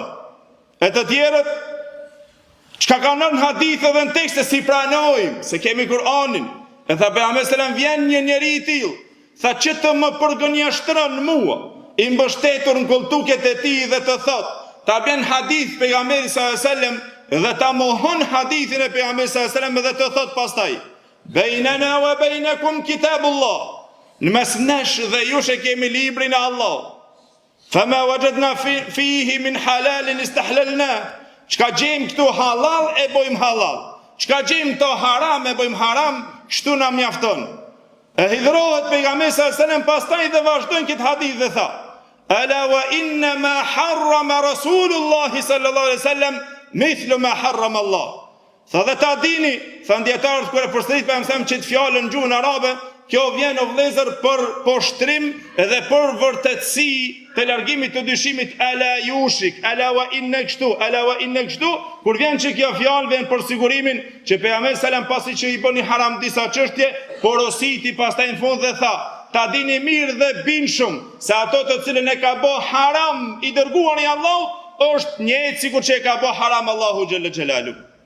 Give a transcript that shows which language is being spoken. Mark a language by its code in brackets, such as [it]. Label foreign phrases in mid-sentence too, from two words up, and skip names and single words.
[sq] E të tjerët çka kanë në hadithe dhe në tekste si pranojmë se kemi Kur'anin. E tha pejgamberi [ar] صلى الله عليه وسلم, [sq] vjen një njeri i tillë, tha që të më përgënjeshtron mua, i mbështetur në kultuket e tij dhe të thot, ta bën hadith pejgamberi [ar] صلى الله عليه وسلم [sq] dhe ta mohon hadithin e pejgamberit [ar] صلى الله عليه وسلم [sq] dhe të thot pastaj, [ar] بيننا وبينكم كتاب الله, [sq] në mes nesh dhe jush e kemi librin e Allah. [ar] فما وجدنا فيه من حلال استحللنا. [sq] Çka gjejmë këtu halal e bojmë halal. Çka gjejmë këtu haram e bojmë haram, kështu na mjafton. E hidhrohet pejgamberi [ar] صلى الله عليه وسلم [sq] pastaj dhe vazhdon këtë hadith dhe tha, [ar] ألا وإن ما حرم رسول الله صلى الله عليه وسلم مثل ما حرم الله. [sq] Tha dhe ta dini, tha dietarët kur e përsërit pejgamberi që të fjalën në gjuhën arabe, kjo vjen o vëllezër për poshtrim edhe për vërtetësi të largimit të dyshimit [ar] ألا يوشك, ألا وإن [sq] kështu, [ar] ألا وإن [sq] kështu, kur vjen që kjo fjalë vjen për sigurimin që pejgamberi sallallahu pasi që i bëni haram disa çështje, porositi pastaj në fund dhe tha, ta dini mirë dhe binshëm se ato të cilën e ka bë haram i dërguari i Allahut është njëjtë sikur që e ka bë haram Allahu [ar] جل جلاله.